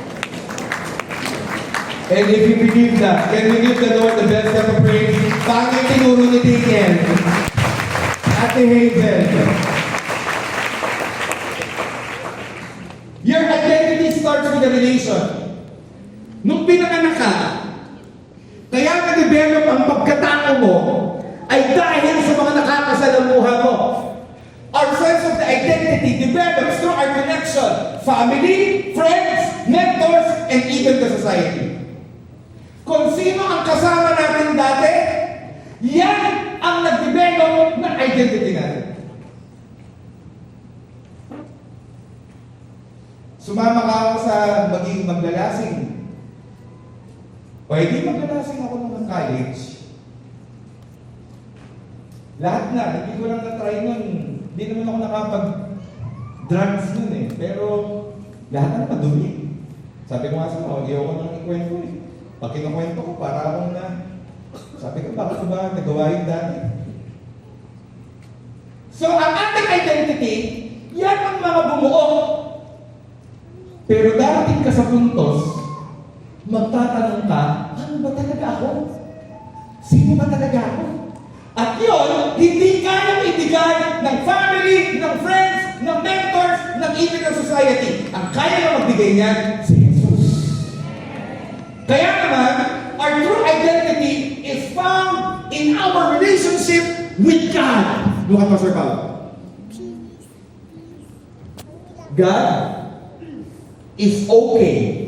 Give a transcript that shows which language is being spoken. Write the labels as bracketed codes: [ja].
[en] And if you believe that, can we give the Lord the best ever praise? [tl] Bakit tinuro ni Daniel? Ate Hazel. [en] Your identity starts with a relation. [tl] Nung pinanganak ka, kaya na-develop ang pagkatao mo ay dahil sa mga nakakasalamuha mo. [en] Our sense of the identity develops through our connection, family, friends, mentors, and even the society. [tl] Kung sino ang kasama natin dati, yan ang nag-develop ng identity natin. Sumama ka ako sa maging maglalasing. O hindi maglalasing ako nung college. Lahat na, hindi ko lang na-try nun. Hindi naman ako nakapag-drugs nun eh. Pero lahat na madumi. Sabi ko nga sa mga, ayaw ko nang ikwento eh. Pag kinukwento ko, para akong na, sabi ko, bakit ko ba nagawa yung dati? So, ang ating identity, yan ang mga bumuo. Pero darating ka sa puntos, magtatanong ka, ano ba talaga ako? Sino ba talaga ako? At yun, hindi kayang ibigay ng family, ng friends, ng mentors, ng even ng society. Ang kaya na magbigay niyan, si Jesus. Kaya naman, [en] our true identity is found in our relationship with God. Look at Pastor Paul. God is okay.